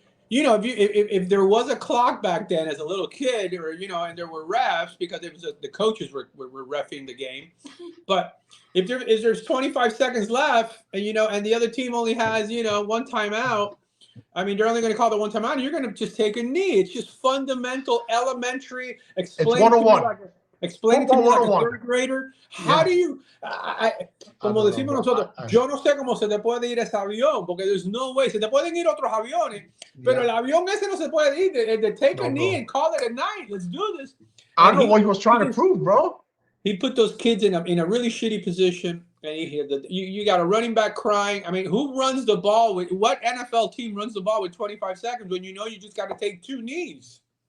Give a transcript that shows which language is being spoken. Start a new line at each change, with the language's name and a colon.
English: If there was a clock back then as a little kid, or and there were refs, because it was the coaches were reffing the game. But if there's 25 seconds left, and and the other team only has one timeout, I mean, they're only going to call the one timeout, and you're going to just take a knee. It's just fundamental, elementary. It's 101. Explain it to me like a third grader. How do you,
Spanish: como decimos nosotros, yo no sé cómo se te puede ir ese avión, porque
English: there's no way.
Spanish: Se te pueden ir otros aviones, pero el avión ese no se puede ir.
English: They take a knee and call it a night. Let's do this. I don't know what he was trying to prove, bro. He put those kids in a really shitty position, and you got a running back crying. I mean, who runs the ball with what NFL team runs the ball with 25 seconds when you just got to take 2 knees?